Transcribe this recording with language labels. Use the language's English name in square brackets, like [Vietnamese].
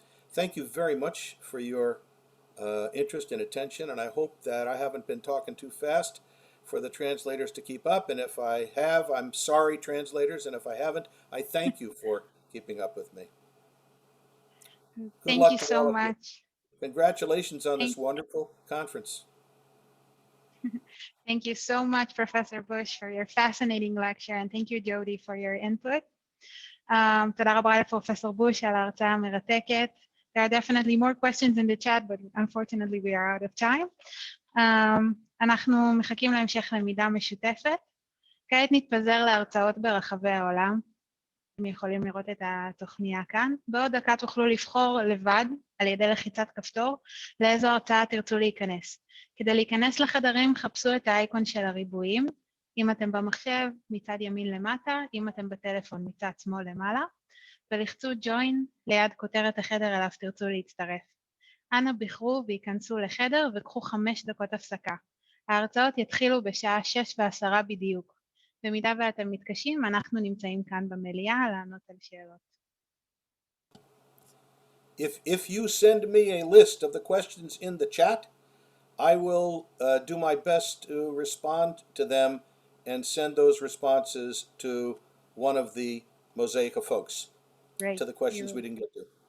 [English] Thank you very much for your interest and attention, and I hope that I haven't been talking too fast for the translators to keep up, and if I have, I'm sorry, translators, and if I haven't, I thank you for keeping up with me. Thank you so much. Congratulations on this wonderful conference. Thank you so much, Professor Bush, for your fascinating lecture, and thank you, Jody, for your input. [Hebrew] תודה רבה לפרופסור בוש על ההרצאה המרתקת. [English] There are definitely more questions in the chat, but unfortunately we are out of time. [Hebrew] אנחנו מחכים להמשך למידה משותפת. כעת נתפזר להרצאות ברחבי העולם. אתם יכולים לראות את התוכניה כאן. בעוד דקה תוכלו לבחור לבד, על ידי לחיצת כפתור, לאיזו הרצאה תרצו להיכנס. כדי להיכנס לחדרים, חפשו את האייקון של הריבועים. אם אתם במחשב, מצד ימין למטה, אם אתם בטלפון, מצד שמאל למעלה, ולחצו join ליד כותרת החדר אליו תרצו להצטרף. אנא בחרו וייכנסו לחדר וקחו 5 דקות הפסקה. ההרצאות יתחילו בשעה 6:10 בדיוק. במידה ואתם מתקשים, אנחנו נמצאים כאן במליאה לענות על שאלות. [English] If you send me a list of the questions in the chat, I will do my best to respond to them and send those responses to one of the Mosaica folks. Great. To the questions we didn't get to.